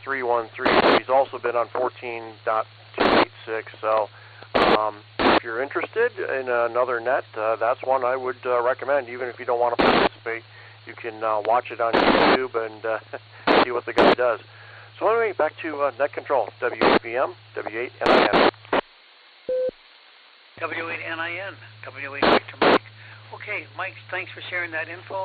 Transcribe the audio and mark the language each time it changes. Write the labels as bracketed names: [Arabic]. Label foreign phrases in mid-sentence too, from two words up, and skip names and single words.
[English] 313. He's also been on 14.286. So if you're interested in another net, that's one I would recommend. Even if you don't want to participate, you can watch it on YouTube and see what the guy does. So anyway, back to net control. W8VM, W8NIN. W8NIN, W8 Victor Mike. Okay, Mike, thanks for sharing that info.